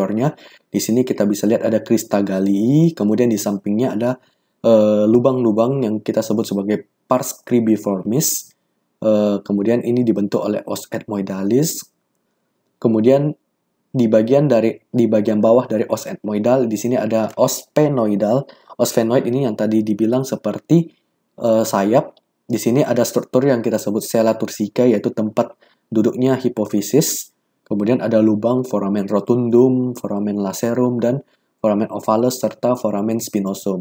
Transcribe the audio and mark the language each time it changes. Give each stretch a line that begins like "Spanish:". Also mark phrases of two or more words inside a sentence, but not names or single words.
Indonesian: Di sini kita bisa lihat ada crista galli, kemudian di sampingnya ada lubang-lubang yang kita sebut sebagai pars cribriformis. Kemudian ini dibentuk oleh os ethmoidalis. Kemudian di bagian bawah dari os ethmoidal di sini ada os sphenoidal. Os sphenoid ini yang tadi dibilang seperti sayap. Di sini ada struktur yang kita sebut sella turcica, yaitu tempat duduknya hipofisis. Kemudian ada lubang foramen rotundum, foramen lacerum, dan foramen ovalus serta foramen spinosum.